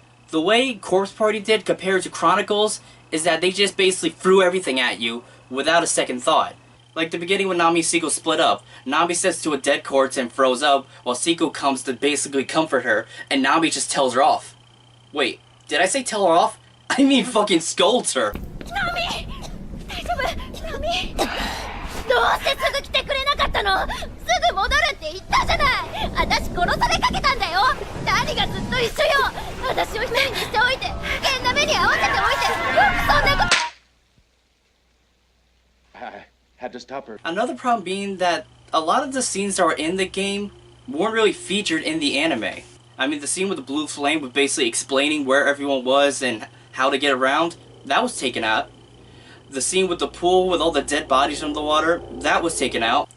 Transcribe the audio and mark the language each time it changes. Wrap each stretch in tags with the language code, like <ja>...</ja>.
<en>The way Corpse Party did compared to Chronicles is that they just basically threw everything at you without a second thought. Like the beginning when Nami and Seiko split up. Nami steps to a dead corpse and froze up, while Seiko comes to basically comfort her, and Nami just tells her off. Wait, did I say tell her off? I mean fucking scolds her. Nami! Nami!</en> <ja>どうしてすぐ来てくれなかったの？すぐ戻るって言ったじゃない。私殺されかけたんだよ。何がずっと一緒よ。私を一人にしておいて、危険な目に遭わせておいて、よくそんなこと。</ja> <en>I had to stop her. Another problem being that a lot of the scenes that were in the game weren't really featured in the anime. I mean, the scene with the blue flame with basically explaining where everyone was and how to get around, that was taken out. The scene with the pool with all the dead bodies from the water, that was taken out.</en>